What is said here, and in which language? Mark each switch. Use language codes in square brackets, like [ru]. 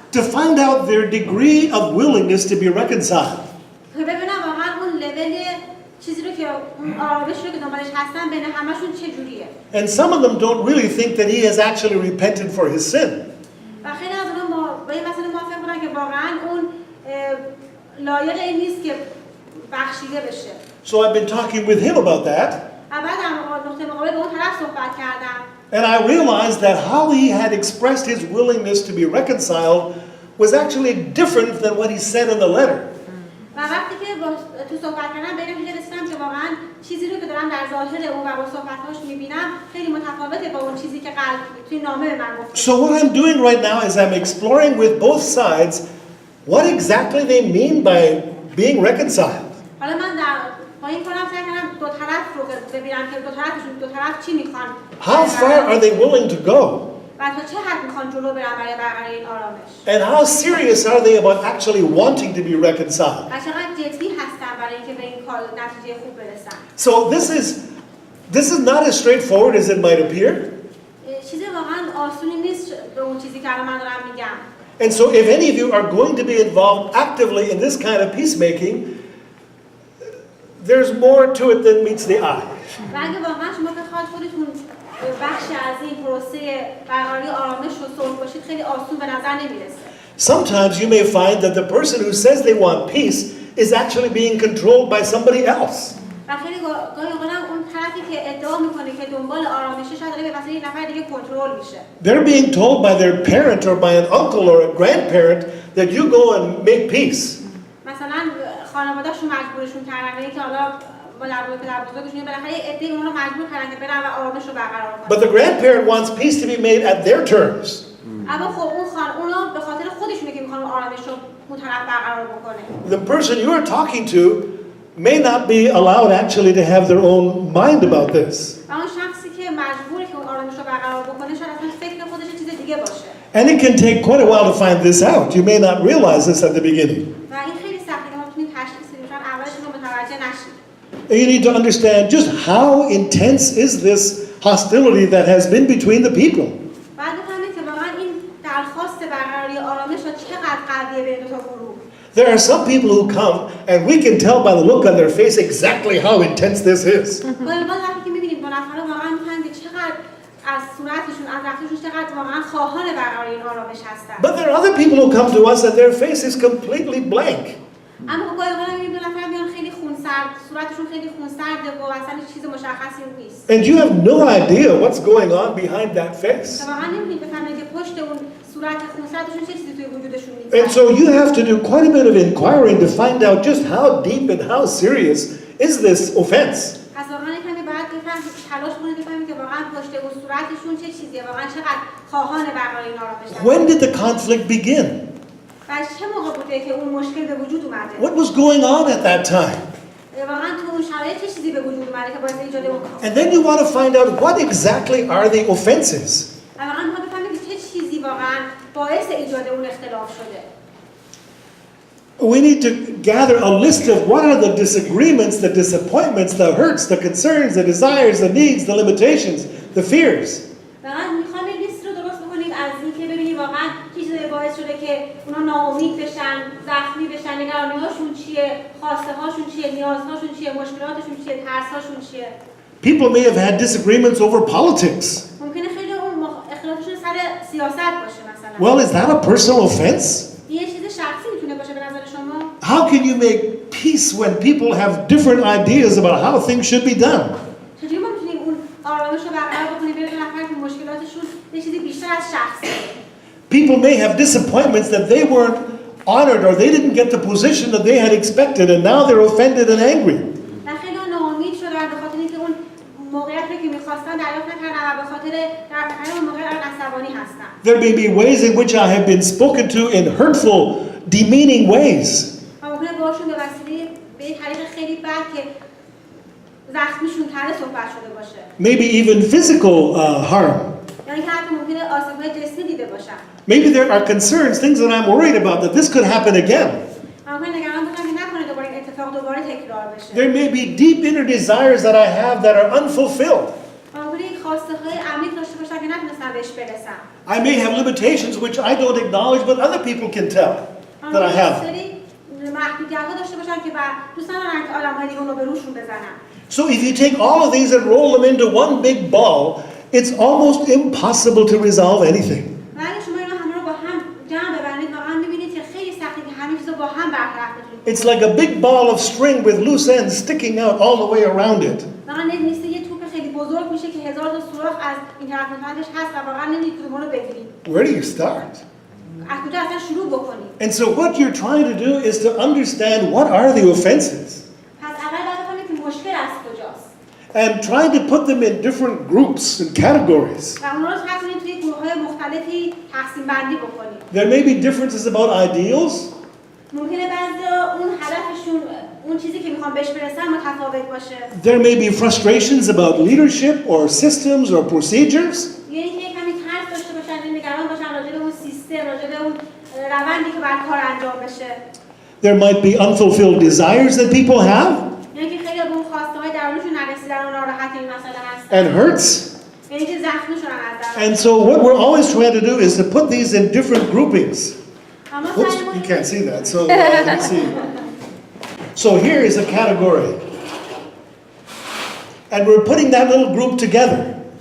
[en] to find out their degree of willingness to be reconciled. [fa] که ببینم واقعا اون لول چیزی رو که اون آرامشی رو که دنبالش هستن بین همشون چه جوریه. [en] And some of them don't really think that he has actually repented for his sin. [fa] و خیلی از اونها با این مسئله موافق بودن که واقعا اون لایق این نیست که بخشیده بشه. [en] So I've been talking with him about that. [fa] اول در نقطه مقابل به اون طرف صحبت کردم. [en] And I realized that how he had expressed his willingness to be reconciled was actually different than what he said in the letter. [fa] و وقتی که تو صحبت کردم به این نتیجه رسیدم که واقعا چیزی رو که دارم در ظاهر اون و با صحبت‌هاش می‌بینم خیلی متفاوته با اون چیزی که توی نامه به من گفته. [en] So what I'm doing right now is I'm exploring with both sides what exactly they mean by being reconciled. [fa] حالا من با این کارم سعی کردم دو طرف رو ببینم که دو طرف چی می‌خوان. [en] How far are they willing to go? [fa] و تا چه حد می‌خوان جلو برن برای برقراری این آرامش. [en] And how serious are they about actually wanting to be reconciled? [fa] و چقدر جدی هستن برای اینکه به این کار نتیجه خوب برسن. [en] So this is not as straightforward as it might appear. [fa] چیز واقعا آسونی نیست به اون چیزی که من دارم میگم. [en] And so if any of you are going to be involved actively in this kind of peacemaking, there's more to it than meets the eye. [fa] و اگه واقعا شما بخواید خودتون بخشی از این پروسه برقراری آرامش و صلح باشید خیلی آسون به نظر نمیرسه. [en] Sometimes you may find that the person who says they want peace is actually being controlled by somebody else. [fa] و خیلی گاهی اوقات اون طرفی که ادعا میکنه که دنبال آرامشه شاید داره به واسطه یک نفر دیگه کنترل میشه. [en] They're being told by their parent or by an uncle or a grandparent that you go and make peace. [fa] مثلا خانواده‌شون مجبورشون کردن که حالا مادر پدر بزرگشون بالاخره ایده اونها رو مجبور کردن که برن و آرامش رو برقرار کنن. [en] But the grandparent wants peace to be made at their terms. [fa] اما خب اونا به خاطر خودشونه که میخوان آرامش رو اون طرف برقرار بکنه. [en] The person you are talking to may not be allowed actually to have their own mind about this. [fa] و اون شخصی که مجبوره که اون آرامش رو برقرار بکنه شاید اصلا فکر خودش چیز دیگه باشه. [en] And it can take quite a while to find this out. You may not realize this at the beginning. [fa] و این خیلی سخته که ما بتونیم تشخیص بدیم چون اولش رو متوجه نشیم. [en] You need to understand just how intense is this hostility that has been between the people. [fa] بعد بفهمید که واقعا این درخواست برقراری آرامش رو چقدر قویه بین دو تا گروه. [en] There are some people who come and we can tell by the look on their face exactly how intense this is. [fa] ولی وقتی که می‌بینیم دو نفر واقعا می‌فهمیم که چقدر از صورتشون از رفتارشون چقدر واقعا خواهان برقراری این آرامش هستن. [en] But there are other people who come to us and their face is completely blank. [fa] اما گاهی اوقات می‌بینیم دو نفر میان خیلی خونسرد، صورتشون خیلی خونسرده و اصلا چیز مشخصی نیست. [en] And you have no idea what's going on behind that face. [fa] واقعا نمی‌دونید بفهمید که پشت اون صورت خونسردشون چه چیزی توی وجودشون نیست. [en] And so you have to do quite a bit of inquiring to find out just how deep and how serious is this offense. [fa] پس واقعا کمی باید بفهمید تلاش کنید بفهمید که واقعا پشت اون صورتشون چه چیزیه، واقعا چقدر خواهان برقراری این آرامش هستن. [en] When did the conflict begin? [fa] و چه موقع بوده که اون مشکل به وجود اومده؟ [en] What was going on at that time? [fa] واقعا تو اون شرایط چه چیزی به وجود اومده که باعث ایجاد اون [en] And then you want to find out what exactly are the offenses. [fa] و واقعا ما بفهمید که چه چیزی واقعا باعث ایجاد اون اختلاف شده. [en] We need to gather a list of what are the disagreements, the disappointments, the hurts, the concerns, the desires, the needs, the limitations, the fears. [fa] واقعا میخوام این لیست رو درست بکنیم از اینکه ببینیم واقعا چه چیزی باعث شده که اونا ناامید بشن، زخمی بشن، نگرانی‌هاشون چیه، خواسته‌هاشون چیه، نیازهاشون چیه، مشکلاتشون چیه، ترس‌هاشون چیه. [en] People may have had disagreements over politics. [fa] ممکنه خیلی اون اختلافشون سر سیاست باشه مثلا. [en] Well, is that a personal offense? [fa] یه چیز شخصی میتونه باشه به نظر شما؟ [en] How can you make peace when people have different ideas about how things should be done? [fa] چجوری ما میتونیم اون آرامش رو برقرار بکنیم بین دو نفر که مشکلاتشون یه چیزی بیشتر از شخصی؟ [en] People may have disappointments that they weren't honored or they didn't get the position that they had expected and now they're offended and angry. [fa] خیلی ناامید شدن به خاطر اینکه اون موقعیتی که می‌خواستن دریافت نکردن و به خاطر در اون موقع عصبانی هستن. [en] There may be ways in which I have been spoken to in hurtful, demeaning ways. [fa] ممکنه باشون به وسیله به طریق خیلی بد که زخمیشون تره صحبت شده باشه. [en] Maybe even physical harm. [fa] یعنی که حتی ممکنه آسیب‌های جسمی دیده باشن. [en] Maybe there are concerns, things that I'm worried about, that this could happen again. [fa] ممکنه نگران باشن که نکنه دوباره این اتفاق دوباره تکرار بشه. [en] There may be deep inner desires that I have that are unfulfilled. [fa] ممکنه خواسته‌های عمیق داشته باشن که نتونستن بهش برسن. [en] I may have limitations which I don't acknowledge, but other people can tell that I have. [fa] محدودیت‌ها داشته باشن که دوست ندارن که آدم‌های دیگه اون رو به روشون بزنن. [en] So if you take all of these and roll them into one big ball, it's almost impossible to resolve anything. [fa] ولی شما اینا همه رو با هم جمع ببرید واقعا می‌بینید که خیلی سخته که همه چیز رو با هم برطرف بکنید. [en] It's like a big ball of string with loose ends sticking out all the way around it. [fa] واقعا مثل یه توپ خیلی بزرگ میشه که هزار تا سوراخ از این طرف و طرفش هست و واقعا نمی‌دونید کدوم رو بگیرید. [en] Where do you start? [fa] از کجا اصلا شروع بکنید؟ [en] And so what you're trying to do is to understand what are the offenses [fa] پس اول باید بفهمید که مشکل از کجاست. [en] and trying to put them in different groups and categories. [fa] و اونا رو تقسیم توی گروه‌های مختلفی تقسیم بندی بکنید. [en] There may be differences about ideals. [fa] ممکنه بعضیا اون هدفشون اون چیزی که میخوان بهش برسن متفاوت باشه. [en] There may be frustrations about leadership or systems or procedures. [fa] یعنی که کمی ترس داشته باشن، نگران باشن راجع به اون سیستم، راجع به اون روندی که باید کار انجام بشه. [en] There might be unfulfilled desires that people have [fa] یعنی که خیلی به اون خواسته‌های درونشون نرسیدن و ناراحت این مسئله هستن. [en] and hurts. [fa] یعنی که زخمی شدن از درون. [en] And so what we're always trying to do is to put these in different groupings. [fa] اما [en] Oops, you can't see that. So let's see. So here is a category. And we're putting that little group together.